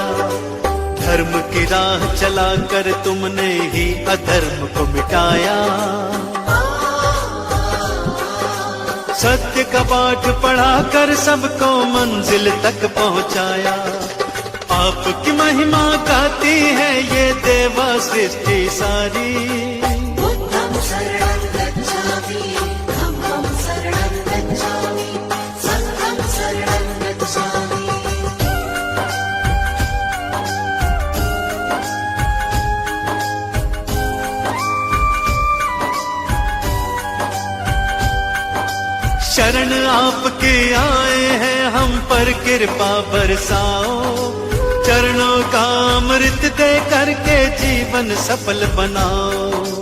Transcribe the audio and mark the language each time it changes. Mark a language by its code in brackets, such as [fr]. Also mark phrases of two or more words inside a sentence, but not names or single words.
[hi] धर्म की राह चलाकर तुमने ही अधर्म को मिटाया। सत्य का पाठ पढ़ाकर सबको मंजिल तक पहुंचाया। आपकी महिमा गाती है ये देवा सृष्टि सारी। [pi] बुद्धं शरणं गच्छामि धम्मं शरणं गच्छामि संघं शरणं गच्छामि। [hi] शरण आपके आए हैं हम पर कृपा बरसाओ, चरणों का अमृत दे करके जीवन सफल बनाओ।